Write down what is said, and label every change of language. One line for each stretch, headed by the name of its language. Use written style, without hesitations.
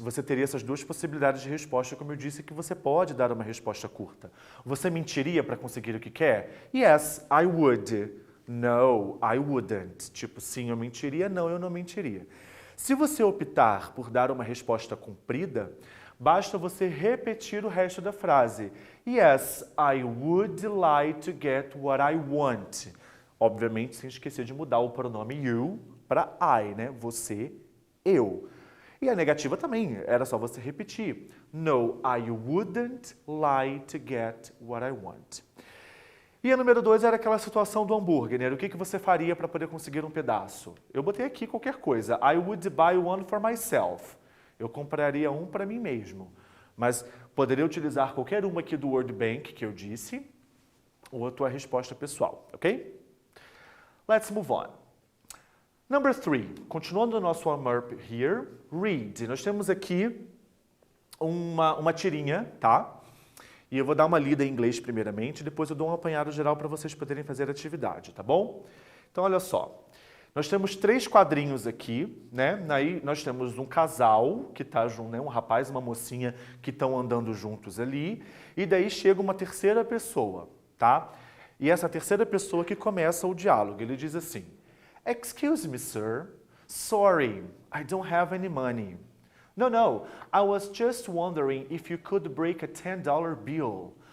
Portuguese: Você teria essas duas possibilidades de resposta, como eu disse, que você pode dar uma resposta curta. Você mentiria para conseguir o que quer?
English: Yes, I would. No, I wouldn't.
Portuguese: Tipo, sim, eu mentiria, não, eu não mentiria. Se você optar por dar uma resposta comprida, basta você repetir o resto da frase.
English: Yes, I would like to get what I want.
Portuguese: Obviamente, sem esquecer de mudar o pronome you para I, né? Você, eu. E a negativa também, era só você repetir.
English: No, I wouldn't like to get what I want.
Portuguese: E a número 2 era aquela situação do hambúrguer, né? O que você faria para poder conseguir um pedaço? Eu botei aqui qualquer coisa.
English: I would buy one for myself.
Portuguese: Eu compraria um para mim mesmo. Mas poderia utilizar qualquer uma aqui do Word Bank que eu disse, ou a tua resposta pessoal, ok?
English: Let's move on. Number 3,
Portuguese: continuando o nosso
English: warm-up here, read.
Portuguese: Nós temos aqui uma tirinha, tá? E eu vou dar uma lida em inglês primeiramente, depois eu dou um apanhado geral para vocês poderem fazer a atividade, tá bom? Então, olha só. Nós temos 3 quadrinhos aqui, né? Aí nós temos um casal que está junto, né? Um rapaz e uma mocinha que estão andando juntos ali. E daí chega uma terceira pessoa, tá? E essa terceira pessoa que começa o diálogo. Ele diz assim:
English: Excuse me, sir. Sorry, I don't have any money. No, I was just wondering if you could break a $10 bill.